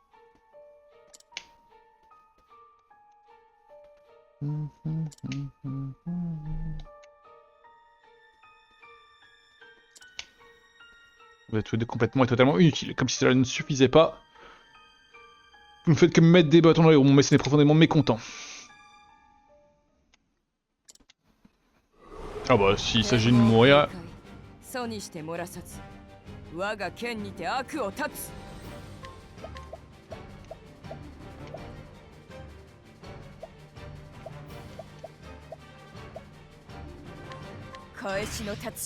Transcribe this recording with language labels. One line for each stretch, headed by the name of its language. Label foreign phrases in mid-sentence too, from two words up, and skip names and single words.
French: Vous êtes tous les deux complètement et totalement inutiles, comme si cela ne suffisait pas. Vous ne faites que me mettre des bâtons dans les roues, mon médecin est profondément mécontent. Ah bah, s'il s'agit de mourir...
Japanese: 楚にして漏らさず我が剣にて悪を断つ返しの太刀